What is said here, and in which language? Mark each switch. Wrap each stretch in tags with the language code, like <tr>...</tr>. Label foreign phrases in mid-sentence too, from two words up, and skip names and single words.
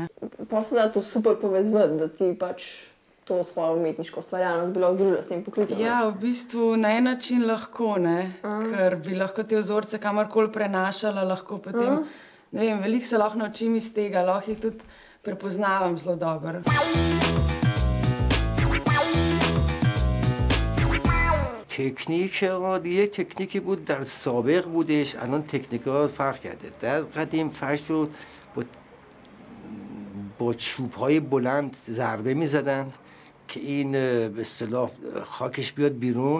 <sl>Pa se da to super povezati, da ti pač to svojo umetniško ustvarjalnost bi lahko združila s tem poklicem? Ja, v bistvu na en način lahko, ne, ker bi lahko te vzorce kamorkoli prenašala, lahko potem, ne vem, veliko se lahko naučim iz tega, lahko jih tudi prepoznavam zelo dobro.</sl> <fa>یه تکنیکی بود در سابق بودش الان تکنیک‌ها فرق کرده در قدیم فرض شد با چوب‌های بلند ضربه می‌زدن که این به اصطلاح خاکش بیاد بیرون.</fa>